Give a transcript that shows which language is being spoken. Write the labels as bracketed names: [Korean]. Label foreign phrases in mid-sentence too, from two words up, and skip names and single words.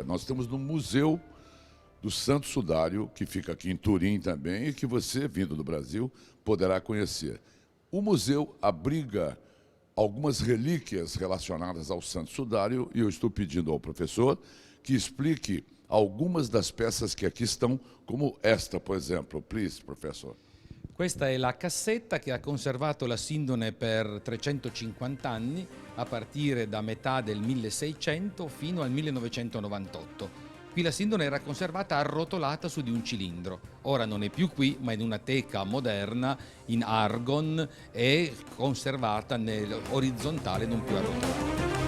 [Portuguese] Nós estamos no Museu do Santo Sudário, que fica aqui em Turim também, e que você, vindo do Brasil, poderá conhecer. O museu abriga algumas relíquias relacionadas ao Santo Sudário, e eu estou pedindo ao professor que explique algumas das peças que aqui estão, como esta, por exemplo. [English] Please, professor. [Italian] Questa è la cassetta che ha conservato la Sindone per 350 anni, a partire da metà del 1600 fino al 1998. Qui la Sindone era conservata arrotolata su di un cilindro. Ora non è più qui, ma in una teca moderna in argon e conservata nell'orizzontale, non più arrotolata.